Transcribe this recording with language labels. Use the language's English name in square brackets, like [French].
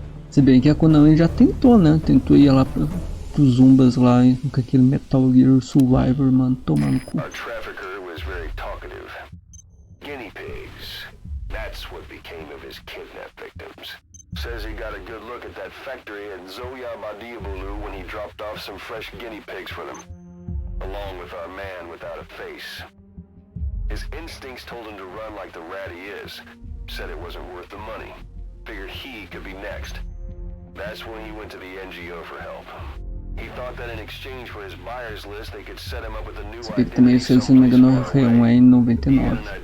[Portuguese] Se bem que a Konami já tentou, né? Tentou ir lá pros zumbas lá com aquele Metal Gear Survivor, mano. Tomar no cu. [English] Our trafficker was very talkative. Guinea pigs. That's what became of his kidnapped victims. Says he got a good look at that factory at Zoya Badiabulu when he dropped off some fresh guinea pigs for them. Along with our man without a face. His instincts told him to run like the rat he is. Said it wasn't worth the money. Figured he could be next. That's when he went to the NGO for help. He thought that in exchange for his buyer's list, they could set him up with a new [Portuguese] Esse também, se eu não me engano, foi um em 99.